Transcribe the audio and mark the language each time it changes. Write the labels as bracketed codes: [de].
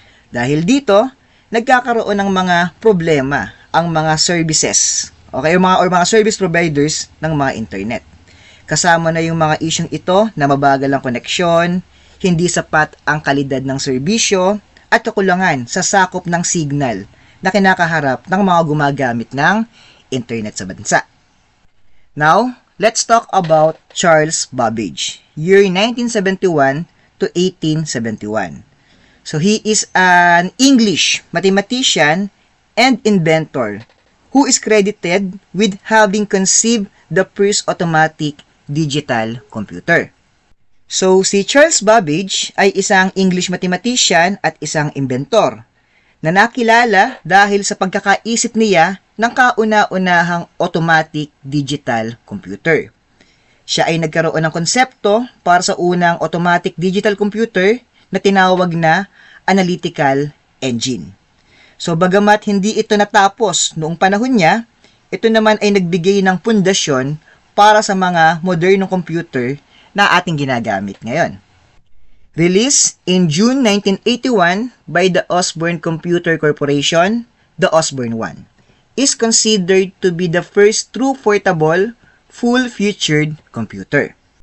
[tl] Dahil dito, nagkakaroon ng mga problema ang mga services, okay, mga service providers ng mga internet. Kasama na yung mga isyong ito na mabagal ang koneksyon, hindi sapat ang kalidad ng serbisyo, at kakulangan sa sakop ng signal na kinakaharap ng mga gumagamit ng internet sa bansa. [en] Now, let's talk about Charles Babbage, year 1971 to 1871. So, he is an English mathematician and inventor who is credited with having conceived the first automatic digital computer. [tl] So, si Charles Babbage ay isang English mathematician at isang inventor na nakilala dahil sa pagkakaisip niya ng kauna-unahang automatic digital computer. Siya ay nagkaroon ng konsepto para sa unang automatic digital computer na tinawag na analytical engine. So, bagamat hindi ito natapos noong panahon niya, ito naman ay nagbigay ng pundasyon para sa mga modernong computer na ating ginagamit ngayon. [en] Released in June 1981 by the Osborne Computer Corporation, the Osborne 1 is considered to be the first true portable, full-featured computer.